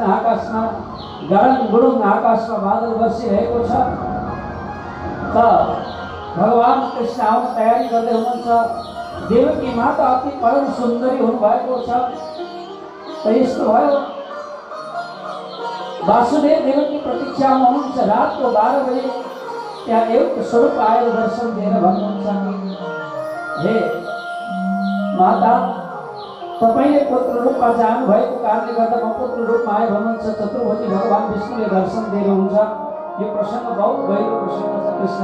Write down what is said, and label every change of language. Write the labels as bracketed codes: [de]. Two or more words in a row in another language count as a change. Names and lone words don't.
[ne] आकाशमा गडङ गुडुङ आकाशमा बादल बसिरहेको छ। त भगवान कृष्ण आउन तयारी गर्दै हुनुहुन्छ। देवकी माता अति परम सुन्दरी हुनुभएको छ। त यस्तो भयो वासुदेव [hi] देव की प्रतीक्षा में [ne] हुनुहुन्छ [hi] रात को 12 बजे [ne] त्यहाँ एउटा स्वरूप आएर दर्शन दिएर भन्नुहुन्छ हे माता तपाईले पुत्र रूपमा जानु भएको कारणले गर्दा म पुत्र रूपमा आए भन्नुहुन्छ चतुर्भुजी भगवान विष्णुले दर्शन दिनुहुन्छ यो प्रसंग बहुत गहिरो प्रसंग छ कृष्ण